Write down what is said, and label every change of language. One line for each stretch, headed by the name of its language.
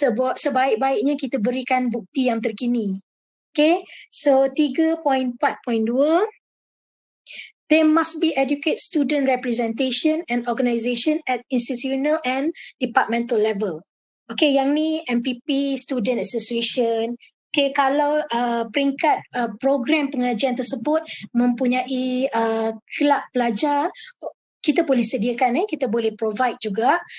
Malay: Sebaik-baiknya kita berikan bukti yang terkini.
English: Okay, so 3.4.2, there must be adequate student representation and organisation at institutional and departmental level.
Malay: Okay, yang ni MPP, Student Association. Okay, kalau peringkat program pengajian tersebut mempunyai kelab pelajar, kita boleh sediakan, kita boleh provide juga.